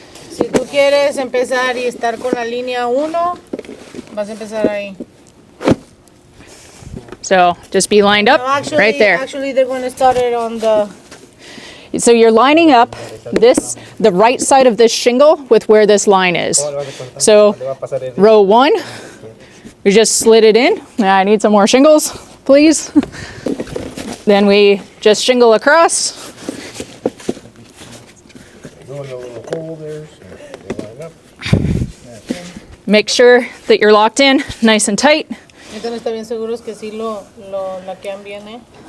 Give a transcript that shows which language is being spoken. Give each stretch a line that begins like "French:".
Spanish: Si tú quieres empezar y estar con la línea 1, vas a empezar ahí.
English: So just be lined up right there. Actually, they're going to start it on the... So you're lining up the right side of this shingle with where this line is. So row 1, we just slid it in. Now I need some more shingles, please. Then we just shingle across. Make sure that you're locked in nice and tight.
Spanish: Entonces está bien seguros que sí lo laquean bien, ¿eh?